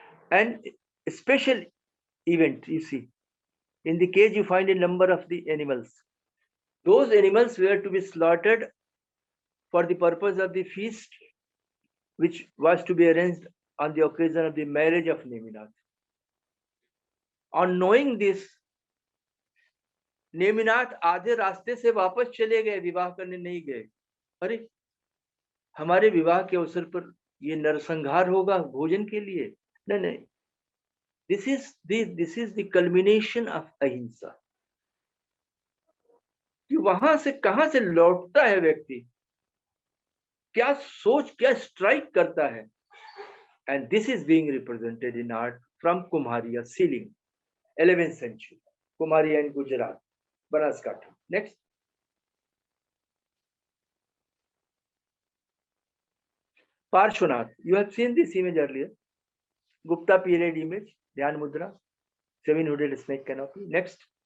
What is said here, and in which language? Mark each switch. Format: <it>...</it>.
<en>And a special event, you see, in the cage you find a number of the animals. Those animals were to be slaughtered for the purpose of the feast, which was to be arranged on the occasion of the marriage of Neminath. On knowing this,</en> <hi>Neminath आधे रास्ते से वापस चले गए, विवाह करने नहीं गए. अरे हमारे विवाह के अवसर पर ये नरसंहार होगा भोजन के लिए? नहीं.</hi> <en>This is the culmination of ahimsa.</en> <hi>कि वहां से कहां से लौटता है व्यक्ति, क्या सोच, क्या स्ट्राइक करता है.</hi> <en>And this is being represented in art from Kumharia ceiling, 11th century, Kumharia in Gujarat, Banaskantha. Next. Parshvanath. You have seen this image earlier. Gupta period image, Dhyan Mudra, 7-hooded snake canopy. Next.</en>